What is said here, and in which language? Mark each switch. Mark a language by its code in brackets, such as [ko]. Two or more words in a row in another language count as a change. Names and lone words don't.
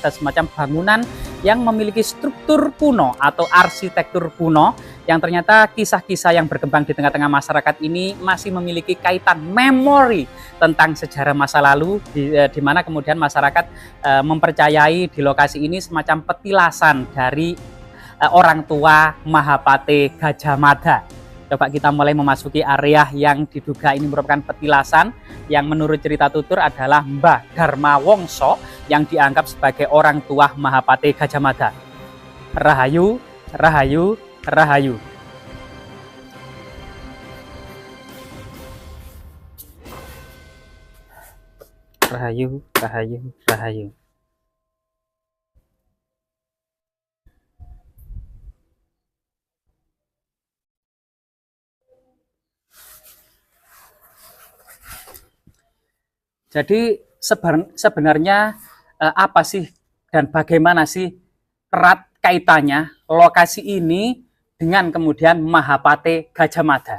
[id] semacam bangunan yang memiliki struktur kuno atau arsitektur kuno, yang ternyata kisah-kisah yang berkembang di tengah-tengah masyarakat ini masih memiliki kaitan memori tentang sejarah masa lalu, di mana kemudian masyarakat mempercayai di lokasi ini semacam petilasan dari orang tua Mahapate Gajah Mada. Coba kita mulai memasuki area yang diduga ini merupakan petilasan yang menurut cerita tutur adalah Mbah Dharma Wongso yang dianggap sebagai orang tua Mahapate Gajah Mada. Rahayu, Rahayu, Rahayu. Rahayu, Rahayu, Rahayu. Jadi sebenarnya apa sih dan bagaimana sih erat kaitannya lokasi ini dengan kemudian Mahapate Gajah Mada?